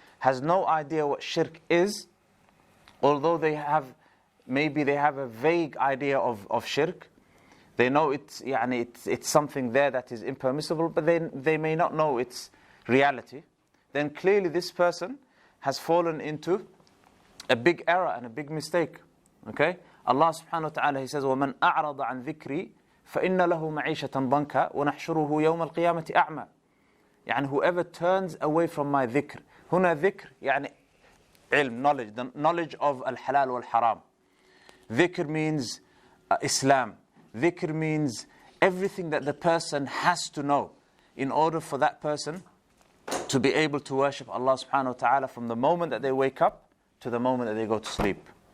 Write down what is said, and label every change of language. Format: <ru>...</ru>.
<en>has no idea what shirk is, although maybe they have a vague idea of shirk. They know it's something there that is impermissible, but they may not know its reality. Then clearly this person has fallen into a big error and a big mistake. Okay?</en> <ar>Allah subhanahu wa ta'ala,</ar> <en>He says,</en> <ar>وَمَنْ أَعْرَضَ عَنْ ذِكْرِي فَإِنَّ لَهُ مَعِيشَةً ضَنْكًا وَنَحْشُرُهُ يَوْمَ الْقِيَامَةِ أَعْمَى. يعني</ar> <en>whoever turns away from my dhikr.</en> <ar>هنا</ar> <en>dhikr</en> <ar>يعني علم,</ar> <en>knowledge, the knowledge of al-halal wal-haram. Dhikr means Islam. Dhikr means everything that the person has to know in order for that person to be able to worship Allah subhanahu wa ta'ala from the moment that they wake up to the moment that they go to sleep.</en>